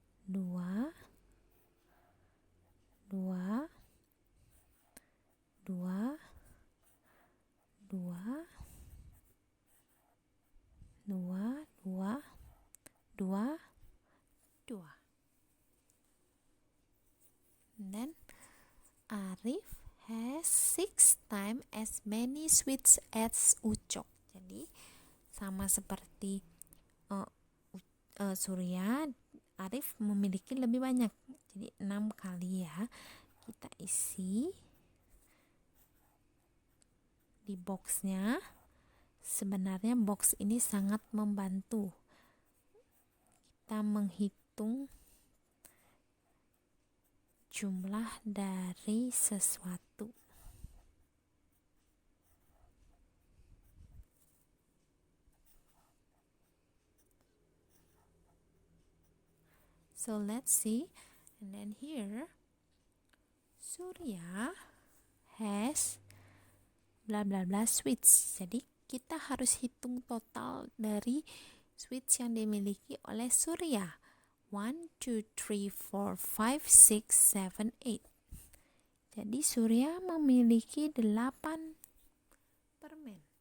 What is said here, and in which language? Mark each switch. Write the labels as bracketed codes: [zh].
[en] 2 2 2 2 2 2 2 2. And then Arif has 6 times as many sweets as Ucok. [id] Jadi sama seperti Surya, Arif memiliki lebih banyak. Jadi 6 kali ya. kita isi di boxnya. Sebenarnya box ini sangat membantu kita menghitung jumlah dari sesuatu. [en] So let's see, and then here Surya has bla bla bla sweets. [id] Jadi kita harus hitung total dari sweets yang dimiliki oleh Surya. 1, 2, 3, 4, 5, 6, 7, 8. Jadi Surya memiliki 8 permen.